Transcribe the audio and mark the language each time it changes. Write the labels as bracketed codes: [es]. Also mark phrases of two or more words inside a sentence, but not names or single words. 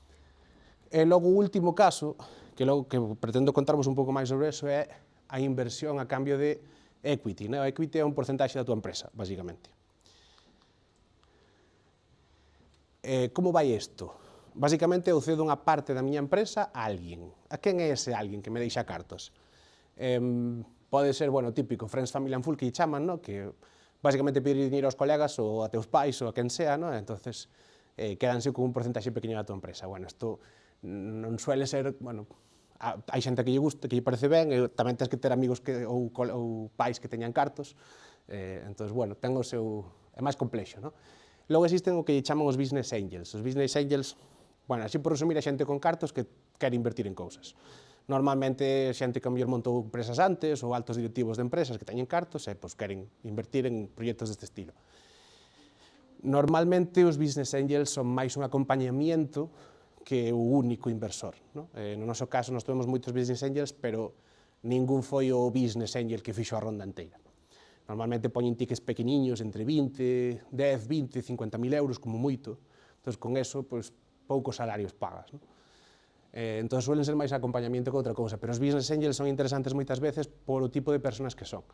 [gl] E logo o último caso, que logo que pretendo contarvos un pouco máis sobre eso, é a inversión a cambio de equity. O equity é un porcentaxe da tua empresa, basicamente. Como vai isto? Basicamente, eu cedo unha parte da miña empresa a alguén. A quen é ese alguén que me deixa cartos? Pode ser, bueno, típico, [en] friends, family and full, [gl] que chaman, que basicamente pedir dinheiro aos colegas ou a teus pais ou a quen sea, entonces quedanse con un porcentaxe pequeno da tua empresa. Bueno, isto non suele ser, bueno, hai xente que lle gusta, que lle parece ben, e tamén tens que ter amigos ou pais que teñan cartos, entón, bueno, ten o seu... é máis complexo, non? Logo existen o que lle chaman os [en] business angels. Os business angels, [gl] bueno, así por resumir, a xente con cartos que quere invertir en cousas. Normalmente, xente que a mellor montou empresas antes ou altos directivos de empresas que teñen cartos e pois, queren invertir en proxectos deste estilo. Normalmente, os [en] business angels [gl] son máis un acompañamiento que o único inversor. No noso caso, nós temos moitos [en] business angels, [gl] pero ningún foi o [en] business angel [gl] que fixo a ronda inteira. Normalmente poñen tickets pequeniños, entre 10, 20, 50.000 euros, como moito. Entón, con eso, pois, poucos salarios pagas. Entón, suelen ser máis acompañamiento que outra cousa, pero os [en] business angels [gl] son interesantes moitas veces por o tipo de personas que son.